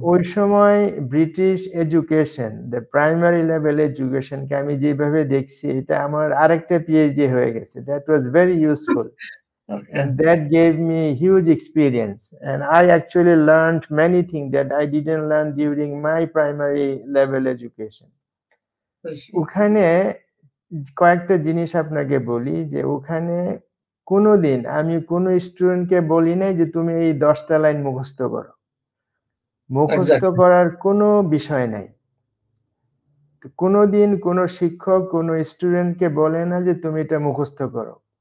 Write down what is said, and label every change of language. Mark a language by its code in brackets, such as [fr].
[bn] ওই সময় British education, the primary level এডুকেশনকে আমি যেভাবে দেখছি এটা আমার আরেকটা পিএইচডি হয়ে গেছে। [en] That was very useful okay. and that gave me huge experience, and I actually learned many things that I didn't learn during my primary level education. [bn] বেশ। ওখানে কয়েকটা জিনিস আপনাকে বলি যে ওখানে কোনদিন আমি কোন স্টুডেন্টকে বলি নাই যে তুমি এই ১০ টা লাইন মুখস্থ করো। মুখস্থ এক্সাক্টলি। করার কোনো বিষয় নাই। কোনদিন কোন শিক্ষক কোন স্টুডেন্টকে বলে না যে তুমি এটা মুখস্থ করো।